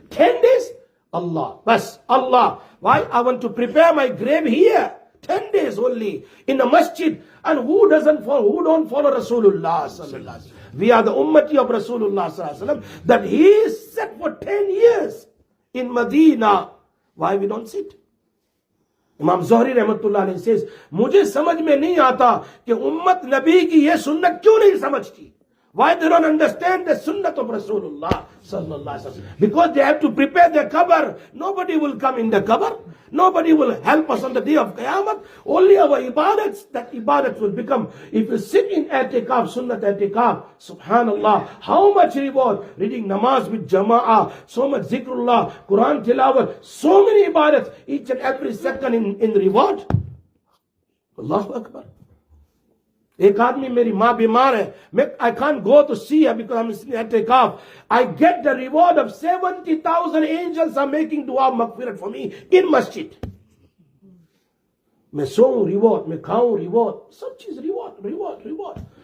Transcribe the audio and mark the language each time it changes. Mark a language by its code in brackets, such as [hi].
[en] 10 days, Allah. Bas, Allah. Why? I want to prepare my grave here. 10 days only in the masjid. And who don't follow Rasulullah sallallahu alaihi wasallam? We are the ummati of Rasulullah sallallahu alaihi wasallam, that he is set for 10 years in Medina. Why we don't sit? [hi] Imam Zuhri rahmatullah alayhi says, मुझे समझ में नहीं आता कि उम्मत नबी की ये सुन्नत क्यों नहीं समझती. [en] Why they don't understand the sunnah of Rasulullah sallallahu alaihi wasallam? Because they have to prepare their qabr. Nobody will come in the qabr. Nobody will help us on the day of Qiyamah. Only our ibadats, that ibadat will become. If you sit in i'tikaf, sunnat i'tikaf, subhanallah, how much reward? Reading namaz with jama'ah, so much zikrullah, Quran tilawat, so many ibadats, each and every second in reward. Allahu Akbar. [hi] एक आदमी मेरी माँ बीमार है, [en] I can't go to see her because I'm sitting at i'tikaf. I get the reward of 70,000 angels are making dua maghfirat for me in masjid. [hi] मैं सोऊं reward, मैं खाऊं reward, सब चीज reward.